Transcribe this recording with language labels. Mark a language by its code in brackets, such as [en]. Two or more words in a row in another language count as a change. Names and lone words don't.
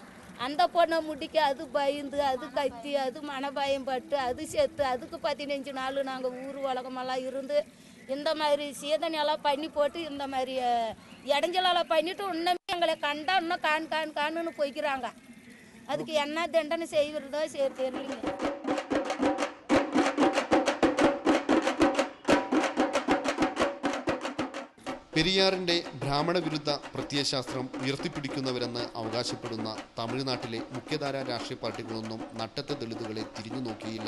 [ta] அந்த பொண்ணை முடிக்க அது பயந்து, அது கத்தி, அது மனபயம் பட்டு, அது செத்து, அதுக்கு 15 நாள் நாங்கள் ஊர் உலகமெல்லாம் இருந்து இந்த மாதிரி சீதனையெல்லாம் பண்ணி போட்டு இந்த மாதிரி இடைஞ்சலெல்லாம் பண்ணிட்டு இன்னுமே எங்களை கண்டா இன்னும் காணுன்னு போய்க்கிறாங்க. அதுக்கு என்ன தண்டனை செய்கிறதோ தெரியலைங்க. [ml] പെരിയാറിന്റെ ബ്രാഹ്മണ വിരുദ്ധ പ്രത്യയശാസ്ത്രം ഉയർത്തിപ്പിടിക്കുന്നവരെന്ന് അവകാശപ്പെടുന്ന തമിഴ്നാട്ടിലെ മുഖ്യധാരാ രാഷ്ട്രീയ പാർട്ടികളൊന്നും നട്ടത്തെ ദളിതുകളെ തിരിഞ്ഞു നോക്കിയില്ല.